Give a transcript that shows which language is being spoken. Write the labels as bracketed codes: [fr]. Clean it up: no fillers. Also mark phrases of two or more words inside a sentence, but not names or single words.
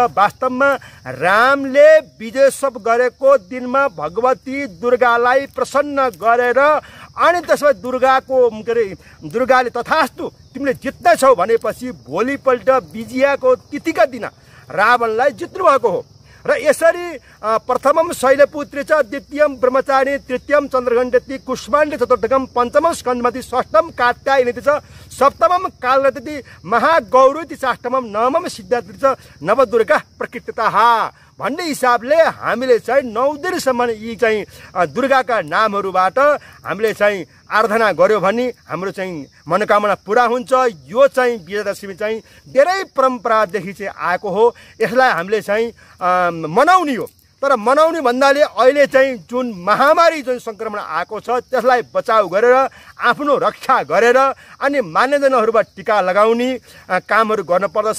[ne] वास्तवमा रामले विजयोत्सव गरेको दिनमा भगवती दुर्गालाई प्रसन्न गरेर अनि त्यसमा दुर्गाको के अरे दुर्गाले तथास्तु तिमीले जित्नेछौ भनेपछि भोलिपल्ट विजयाको तिथिका दिन रावणलाई जित्नु भएको हो। र यसरी [sa] प्रथमम शैलपुत्री च द्वितीयम ब्रह्मचारी तृतीयम चन्द्रघण्टति कुष्माण्डी चतुर्थकम पञ्चमम स्कन्दमति षष्ठम कात्यायनीति च सप्तमम कालरति महागौरीति षष्ठमम नवमम सिद्धार्थि च नवदुर्गा प्रकृतितः [ne] भन्ने हिसाबले हामीले चाहिँ 9 दिनसम्म यी चाहिँ दुर्गाका नामहरूबाट हामीले चाहिँ आराधना गर्यो भने हाम्रो चाहिँ मनोकामना पुरा हुन्छ। यो चाहिँ विजयादशमी चाहिँ धेरै परम्परादेखि चाहिँ आएको हो। यसलाई हामीले चाहिँ मनाउने हो। तर मनाउने भन्दाले अहिले चाहिँ जुन महामारी जुन सङ्क्रमण आएको छ त्यसलाई बचाउ गरेर आफ्नो रक्षा गरेर अनि मान्यजनहरूबाट टीका लगाउने कामहरू गर्नुपर्दछ।